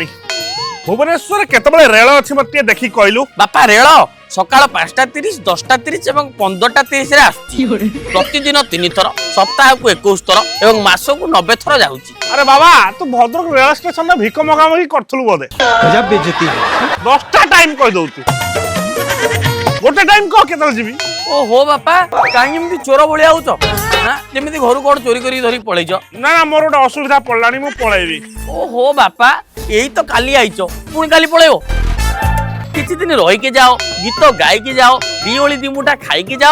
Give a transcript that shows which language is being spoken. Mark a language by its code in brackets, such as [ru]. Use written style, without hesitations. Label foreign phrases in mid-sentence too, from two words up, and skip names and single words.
[or] ଭୁବନେଶ୍ୱରରେ କେତେବେଳେ ରେଳ ଅଛି ମତେ ଟିକେ ଦେଖିକି କହିଲୁ। ବାପା ରେଳ ସକାଳ 5:30, 10:30 ଏବଂ 15:30 ରେ ଆସୁଛି। ପ୍ରତିଦିନ 3 ଥର, ସପ୍ତାହକୁ 21 ଥର ଏବଂ ମାସକୁ 90 ଥର ଯାଉଛି। ଆରେ ବାବା, ତୁ ଭଦ୍ରକ ରେଳ ଷ୍ଟେସନରେ ଭିକ ମଗାମଗି କରୁଥିଲୁ ବୋଧେ। [hi] गजब बेइज्जती है। [or] 10ଟା ଟାଇମ କହିଦଉଛୁ, ଗୋଟେ ଟାଇମ କହ କେତେବେଳେ ଯିବି। ଓହୋ ବାପା, କାହିଁକି ଏମିତି ଚୋର ଭଳିଆ ହଉଛ? ଯେମିତି ଘରୁ କଣ ଚୋରି କରିକି ଧରିକି ପଳେଇଛ। ନା ନା, ମୋର ଗୋଟେ ଅସୁବିଧା ପଡିଲାଣି, ମୁଁ ପଳେଇବି। ଓହୋ ବାପା, ଏଇ ତ କାଲି ଆଇଛ, ପୁଣି କାଲି ପଳେଇବ? କିଛି ଦିନ ରହିକି ଯାଅ, ଗୀତ ଗାଇକି ଯାଅ, ଦି ଓଳି ଦି ମୁଠା ଖାଇକି ଯାଅ।